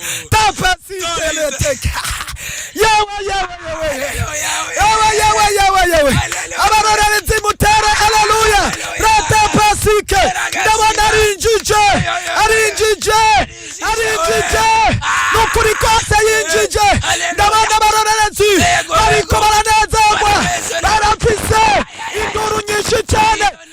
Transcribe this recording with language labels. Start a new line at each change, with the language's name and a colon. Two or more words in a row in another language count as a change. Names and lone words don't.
Rundi: Defense. Yewe, yewe, yewe, yewe. Haleluya, Yewe, yewe, yewe, yewe. Haleluya. Abarorerezi mutere, haleluya. Haleluya. Rata pasike. Haleluya. Ndabona ari injije. Haleluya. Ari injije. Ari injije. Ari injije. Ah. Nukuri kose yinjije. Haleluya. Ndabona abarorerezi Yego, bariko yego. baranezerwa. Bwana Yesu. Barafise induru nyinshi cyane.